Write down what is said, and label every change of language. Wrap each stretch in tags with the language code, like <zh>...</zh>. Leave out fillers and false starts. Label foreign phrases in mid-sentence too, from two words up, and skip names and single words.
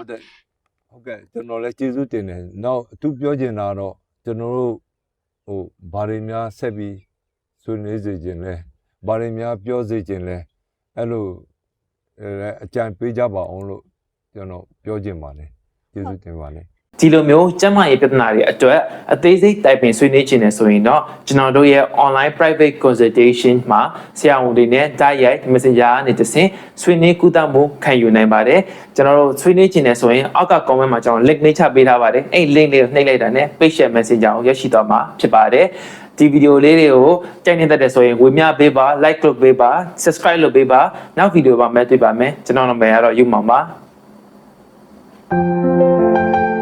<my>ဟုတ်ကဲ့ကျွန်တော်လည်းကျေးဇူးတင်တယ်နောက်အထူးပြောချင်တာတော့ကျွန်တော်တို့ဟိုဘာတွေများဆက်ပြီးဆွေးနွေးစေခြင်းလဲဘာတွေများပြောစေခြင်းလဲအဲ့လိုအကြံပေးကြပါအောင်လို့ကျွန်တော်ပြောချင်ပါတယ်ကျေးဇူးတင်ပါတယ် ဒီလိုမျိုးကျန်းမာရေးပြဿနာတွေအတွက်အသေးစိတ်တိုင်ပင်ဆွေးနွေးခြင်းနဲ့ဆိုရင်တော့ကျွန်တော်တို့ရဲ့</my> <en>online private</en> <my>consultation မှာဆရာဝန်တွေနဲ့တိုက်ရိုက် messenger နဲ့တဆင့်ဆွေးနွေးကုသမှုခံယူနိုင်ပါတယ်ကျွန်တော်တို့ဆွေးနွေးခြင်းနဲ့ဆိုရင်အောက်က comment မှာကျွန်တော် link နှိပ်ချပေးထားပါတယ်အဲ့ link လေးကိုနှိပ်လိုက်တာနဲ့</my> <en>patient messenger</en> <my>ကိုရရှိသွားမှာဖြစ်ပါတယ်ဒီဗီဒီယိုလေးတွေကိုကြိုက်နေတတ်တယ်ဆိုရင်ဝေမျှပေးပါ like လုပ်ပေးပါ subscribe လုပ်ပေးပါနောက်ဗီဒီယိုမှာမဲ့တွေ့ပါမယ်ကျွန်တော်နာမည်ကတော့ယူမောင်ပါ</my>